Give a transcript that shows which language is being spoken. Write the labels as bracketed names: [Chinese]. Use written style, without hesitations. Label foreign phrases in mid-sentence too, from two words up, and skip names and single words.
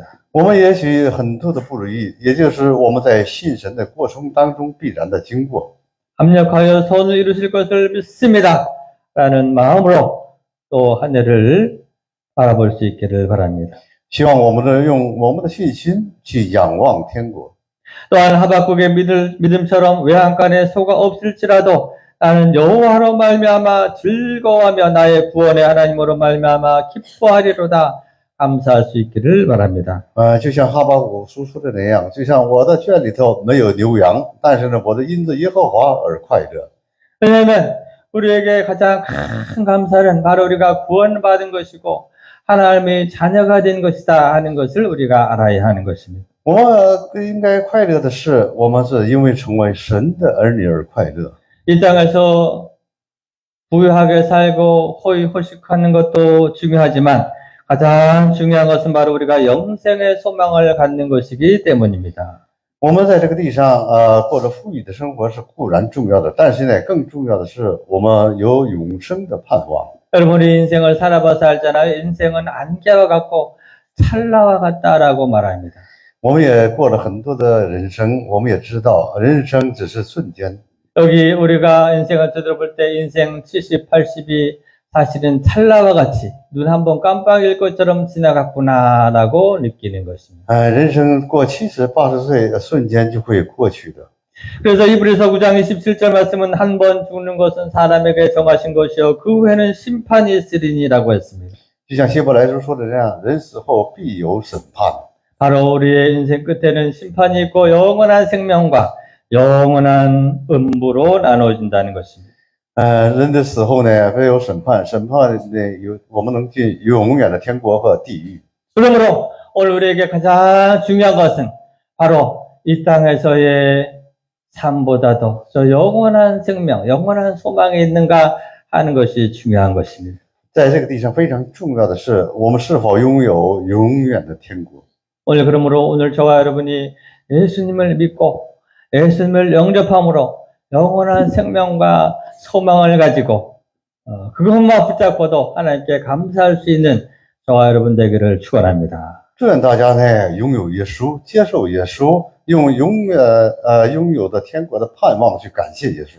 [Chinese] 我们也许很多的不如意，也就是我们在信神的过程当中必然的经过。 [Korean] 합력하여 선을 이루실 것을 믿습니다 라는 마음으로 또 한 해를 바라볼 수 있기를 바랍니다. [Chinese] 希望我们能用我们的信心去仰望天国。 [Korean] 또한 하박국의 믿음처럼 외양간에 소가 없을지라도 나는 여호와로 말미암아 즐거워하며 나의 구원의 하나님으로 말미암아 기뻐하리로다 감사할 수 있기를 바랍니다. [Chinese] 就像哈巴谷书说的那样，就像我的圈里头没有牛羊，但是呢，我的因着耶和华而快乐。 [Korean] 왜냐하면 우리에게 가장 큰 감사는 바로 우리가 구원받은 것이고 하나님의 자녀가 된 것이다 하는 것을 우리가 알아야 하는 것입니다. [Chinese] 我们应该快乐的是，我们是因为成为神的儿女而快乐。 [Korean] 이 땅에서 부유하게 살고 호의호식하는 것도 중요하지만 가장 중요한 것은 바로 우리가 영생의 소망을 갖는 것이기 때문입니다. [Chinese] 我们在这个地上，过着富裕的生活是固然重要的，但是呢，更重要的是我们有永生的盼望。 [Korean] 여러분이 인생을 살아봐서 알잖아요. 인생은 안개와 같고 찰나와 같다라고 말합니다. [Chinese] 我们也过了很多的人生，我们也知道人生只是瞬间。 [Korean] 여기 우리가 인생을 되돌아볼 때 인생 70, 80이 사실은 찰나와 같이 눈 한 번 깜빡일 것처럼 지나갔구나라고 느끼는 것입니다. [Chinese] 人生过70、80岁，瞬间就会过去的。 [Korean] 그래서 이브리서 9장 27절 말씀은 한 번 죽는 것은 사람에게 정하신 것이요 그 후에는 심판이 있으리니라고 했습니다. [Chinese] 就像希伯来书说的这样，人死后必有审判。 [Korean] 바로 우리의 인생 끝에는 심판이 있고 영원한 생명과 영원한 음부로 나눠진다는 것입니다. [Chinese] 人的死后呢，会有审判，审判呢我们能进永远的天国和地狱。 [Korean] 그러므로 오늘 우리에게 가장 중요한 것은 바로 이 땅에서의 삶보다도 저 영원한 생명, 영원한 소망이 있는가 하는 것이 중요한 것입니다. [Chinese] 在这个地上非常重要的是，我们是否拥有永远的天国。 [Korean] 오늘 그러므로 오늘 저와 여러분이 예수님을 믿고 예수님을 영접함으로 영원한 생명과 소망을 가지고 그것만 붙잡고도 하나님께 감사할 수 있는 저와 여러분 되기를 축원합니다. [Chinese] 祝愿大家呢拥有耶稣，接受耶稣，用永远拥有的天国的盼望去感谢耶稣。